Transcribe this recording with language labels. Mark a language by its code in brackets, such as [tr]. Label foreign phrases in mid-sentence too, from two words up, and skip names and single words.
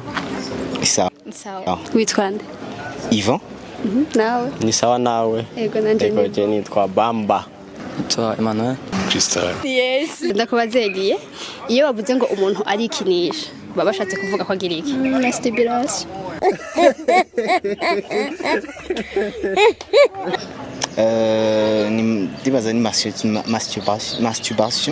[rn] Sawa. Witwande? Ivan? Nawe? Ni sawa nawe. Ego nanje ni. Ego nitwa Bamba. Twa Emmanuel. Crystal. Yes. Ndakubazegiye. Iyo bavuze ngo umuntu arikinisha, baba bashatse kuvuga ko agira iki? Masturbation. Ndibaza ni masturbation.